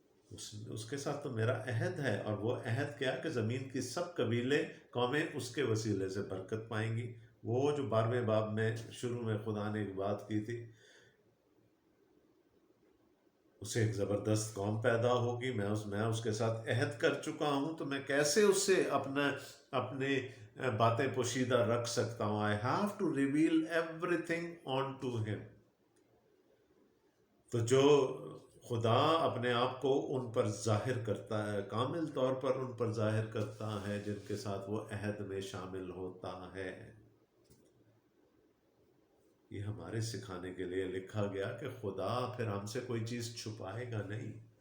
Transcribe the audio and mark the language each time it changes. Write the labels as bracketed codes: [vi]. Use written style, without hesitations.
[ur] اس کے ساتھ تو میرا عہد ہے، اور وہ عہد کیا کہ زمین کی سب قبیلے قومیں اس کے وسیلے سے برکت پائیں گی۔ وہ جو 12ویں باب میں شروع میں خدا نے ایک بات کی تھی، اسے ایک زبردست قوم پیدا ہوگی، میں اس کے ساتھ عہد کر چکا ہوں، تو میں کیسے اس سے اپنے باتیں پوشیدہ رکھ سکتا ہوں. [en] I have to reveal everything onto him. [ur] تو جو خدا اپنے آپ کو ان پر ظاہر کرتا ہے، کامل طور پر ان پر ظاہر کرتا ہے جن کے ساتھ وہ عہد میں شامل ہوتا ہے. یہ ہمارے سکھانے کے لیے لکھا گیا کہ خدا پھر ہم سے کوئی چیز چھپائے گا نہیں.